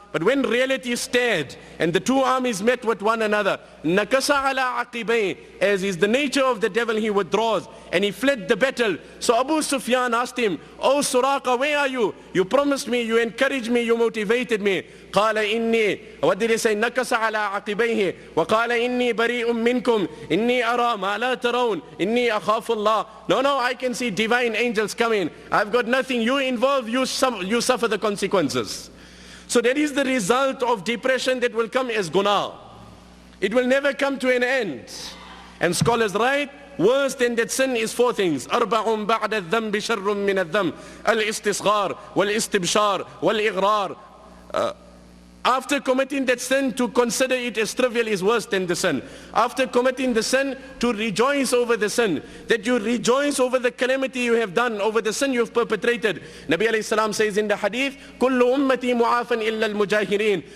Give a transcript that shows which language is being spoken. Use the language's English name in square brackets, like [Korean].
[English] But when reality stared and the two armies met with one another, [Arabic] نَكَسَ عَلَىٰ عَقِبَيْهِ, [English] as is the nature of the devil, he withdraws and he fled the battle. So Abu Sufyan asked him, "Oh Suraqa, where are you? You promised me, you encouraged me, you motivated me." [Arabic] قال إني, [English] what did he say? [Arabic] نكس على عقبيه وقال إني بريء منكم إني أرى ما لا ترون إني أخاف الله. [English] No, I can see divine angels coming. I've got nothing. You involved, you suffer the consequences. So that is the result of depression that will come as guna. It will never come to an end. And scholars write, worse than that sin is four things. [Arabic] أربع بعد الذنب شر من الذنب الاستصغار والاستبشار والإغرار. [English] After committing that sin, to consider it as trivial is worse than the sin. After committing the sin, to rejoice over the sin. That you rejoice over the calamity you have done, over the sin you have perpetrated. Nabi alayhi salam says in the hadith, [Arabic] كُلُّ أُمَّتِي مُعَافًا إِلَّا الْمُجَاهِرِينَ.